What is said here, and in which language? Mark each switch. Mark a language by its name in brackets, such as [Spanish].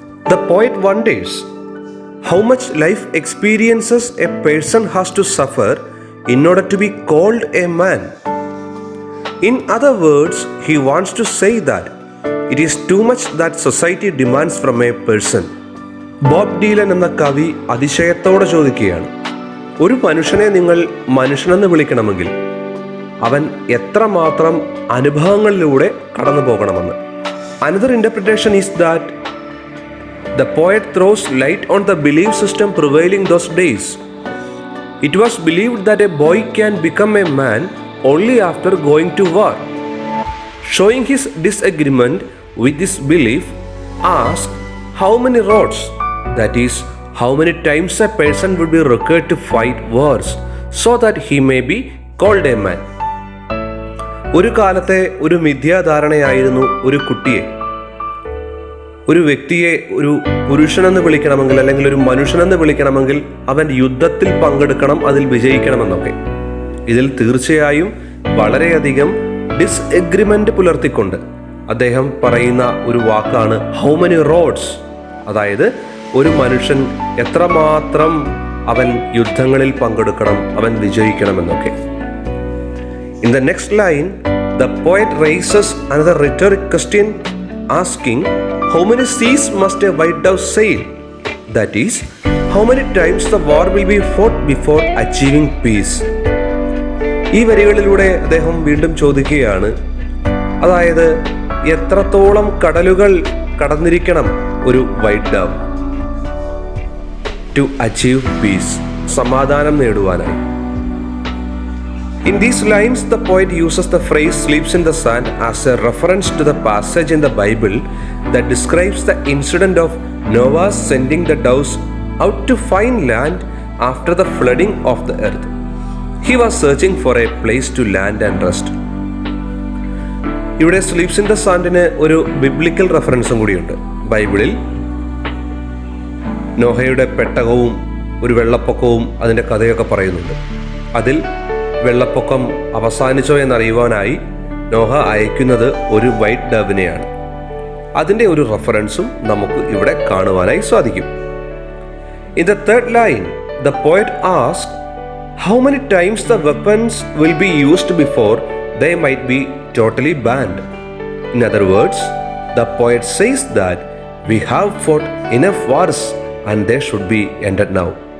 [English] The poet wonders how much life experiences a person has to suffer in order to be called a man. In other words, he wants to say that it is too much that society demands from a person. [Malayalam] Bob ഡീലൻ എന്ന കവി അതിശയത്തോടെ ചോദിക്കുകയാണ്, ഒരു മനുഷ്യനെ നിങ്ങൾ മനുഷ്യനെന്ന് വിളിക്കണമെങ്കിൽ അവൻ എത്രമാത്രം അനുഭവങ്ങളിലൂടെ കടന്നു പോകണമെന്ന്. [English] Another interpretation is that the poet throws light on the belief system prevailing those days. It was believed that a boy can become a man only after going to war. Showing his disagreement with this belief, asks how many roads, that is, how many times a person would be required to fight wars so that he may be called a man. [Malayalam] ഒരു കാലത്തെ ഒരു മിഥ്യാധാരണയായിരുന്നു ഒരു കുട്ടിയെ, ഒരു വ്യക്തിയെ ഒരു പുരുഷനെന്ന് വിളിക്കണമെങ്കിൽ അല്ലെങ്കിൽ ഒരു മനുഷ്യനെന്ന് വിളിക്കണമെങ്കിൽ അവൻ യുദ്ധത്തിൽ പങ്കെടുക്കണം, അതിൽ വിജയിക്കണമെന്നൊക്കെ. ഇതിൽ തീർച്ചയായും വളരെയധികം ഡിസ്എഗ്രിമെന്റ് പുലർത്തിക്കൊണ്ട് അദ്ദേഹം പറയുന്ന ഒരു വാക്കാണ് [English] how many roads, [Malayalam] അതായത് ഒരു മനുഷ്യൻ എത്രമാത്രം അവൻ യുദ്ധങ്ങളിൽ പങ്കെടുക്കണം, അവൻ വിജയിക്കണമെന്നൊക്കെ. [English] In the next line, the poet raises another rhetoric question, asking how many seas must a white dove sail? That is, how many times the war will be fought before achieving peace? [Malayalam] ഈ വരികളിലൂടെ അദ്ദേഹം വീണ്ടും ചോദിക്കുകയാണ്, അതായത് എത്രത്തോളം കടലുകൾ കടന്നിരിക്കണം ഒരു [English] white dove to achieve peace, [Malayalam] സമാധാനം നേടുവാനായി. [English] In these lines, the poet uses the phrase sleeps in the sand as a reference to the passage in the Bible that describes the incident of Noah sending the doves out to find land after the flooding of the earth. He was searching for a place to land and rest. [Malayalam] ഇവിടെ [English] sleeps in the സാൻഡിന് [Malayalam] ഒരു biblical റെഫറൻസും കൂടിയുണ്ട്. ബൈബിളിൽ നോഹയുടെ പെട്ടകവും ഒരു വെള്ളപ്പൊക്കവും അതിൻ്റെ കഥയൊക്കെ പറയുന്നുണ്ട്. അതിൽ വെള്ളപ്പൊക്കം അവസാനിച്ചോ എന്നറിയുവാനായി നോഹ അയക്കുന്നത് ഒരു വൈറ്റ് ഡവിനെയാണ്. അതിൻ്റെ ഒരു റെഫറൻസും നമുക്ക് ഇവിടെ കാണുവാനായി സാധിക്കും. [English] In the third line, the poet asks how many times the weapons will be used before they might be totally banned. In other words, the poet says that we have fought enough wars and they should be ended now.